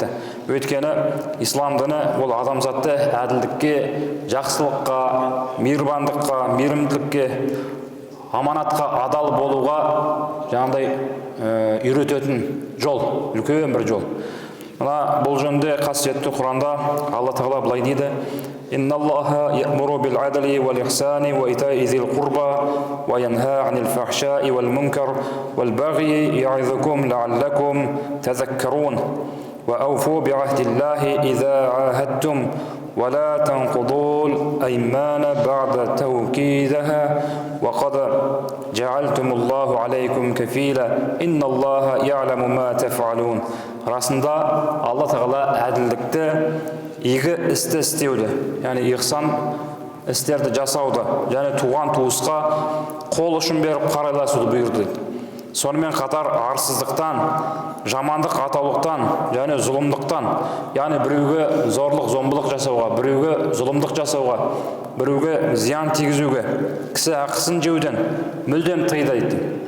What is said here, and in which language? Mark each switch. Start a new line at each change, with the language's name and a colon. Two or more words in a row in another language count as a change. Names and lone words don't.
Kazakh: Өйткені ислам діні ол адамзатты әділдікке, жақсылыққа, мейірбандыққа, мейірімділікке, аманатқа адал болуға жаңағыдай үйрететін жол, үлкен бір жол. Мына бұл жөнінде қасиетті Құранда Алла Тағала былай дейді:
Arabic: «إن الله يأمر بالعدل والإحسان وإيتاء ذي القربى وينهى عن الفحشاء والمنكر والبغي يعظكم لعلكم تذكرون وأوفوا بعهد الله إذا عاهدتم ولا تنقضوا الأيمان بعد توكيدها وقد جعلتم الله عليكم كفيلا إن الله يعلم ما تفعلون».
Kazakh: Расында Алла Тағала әділдікті, игі істі істеуді, яғни ихсан істерді жасауды, және туған туысқа қол ұшын беріп қарайласуды бұйырды. Сонымен қатар арсыздықтан, жамандық атаулықтан, және зұлымдықтан, яғни біреуге зорлық, зомбылық жасауға, біреуге зұлымдық жасауға, біреуге зиян тигізуге, кісі ақысын жеуден мүлдем тыйды.